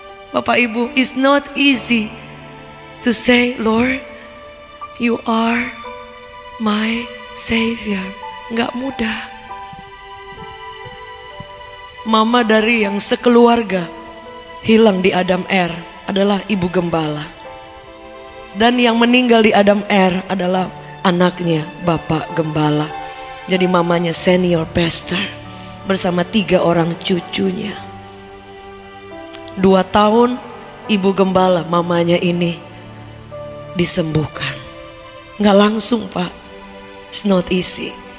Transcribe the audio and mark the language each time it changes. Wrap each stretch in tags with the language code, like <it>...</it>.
<en>Bapak Ibu, it's not easy to say, Lord, you are my Savior. Nggak mudah.</en> <id>Mama dari yang sekeluarga hilang di Adam Air adalah ibu gembala. Dan yang meninggal di Adam Air adalah anaknya Bapak Gembala. Jadi mamanya senior pastor bersama 3 orang cucunya. 2 tahun ibu gembala mamanya ini disembuhkan. Nggak langsung Pak, it's not easy.</id>